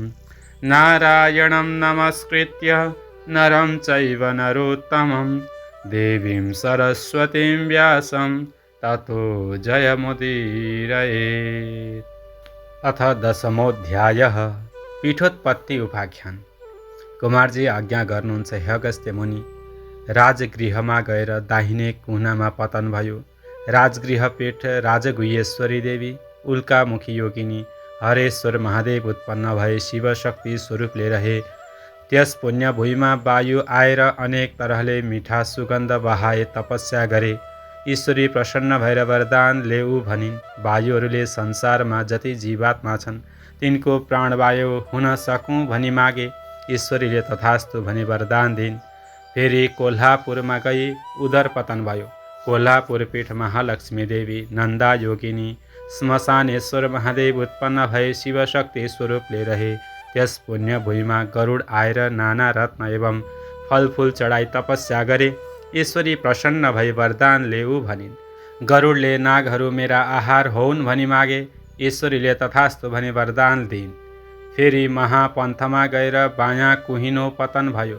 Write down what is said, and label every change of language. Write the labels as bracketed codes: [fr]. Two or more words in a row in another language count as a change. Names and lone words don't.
[sa] नारायणं नमस्कृत्य नरं चैव नरोत्तमं देवीं सरस्वतीं व्यासं ततो जयमुदीरयेत्। अथ दशमोऽध्यायः। पीठोत्पत्ति उपाख्यान। [ne] कुमारजी आज्ञा गर्नुहुन्छ हे अगस्त्य मुनि। राजगृहमा गएर दाहिने कुनामा पतन भयो। राजगृह पीठ राजगुह्येश्वरी देवी उल्कामुखी योगिनी हरेश्वर महादेव उत्पन्न भए शिवशक्ति स्वरूपले रहे। त्यस पुण्य भूमिमा वायु आएर अनेक तरहले मिठा सुगन्ध बहाए तपस्या गरे। ईश्वरी प्रसन्न भएर वरदान लेऊ भनिन्। वायुहरूले संसारमा जति जीवात्मा छन् तिनको प्राणवायु हुन सकूँ भनी मागे। ईश्वरीले तथास्तु भनी वरदान दिन्। फेरि कोल्हापुरमा गई उदर पतन भयो। कोल्हापुर पीठ महालक्ष्मी देवी नन्दा योगिनी श्मशानेश्वर महादेव उत्पन्न भए शिवशक्ति स्वरूपले रहे। त्यस पुण्य भूमिमा गरुड आएर नाना रत्न एवं फलफुल चढाई तपस्या गरे। ईश्वरी प्रसन्न भई वरदान लेऊ भनिन्। गरुडले नागहरू मेरा आहार होउन् भनी मागे। ईश्वरीले तथास्तु भनी वरदान दिइन्। फेरि महापन्थमा गएर बायाँ कुहिनो पतन भयो।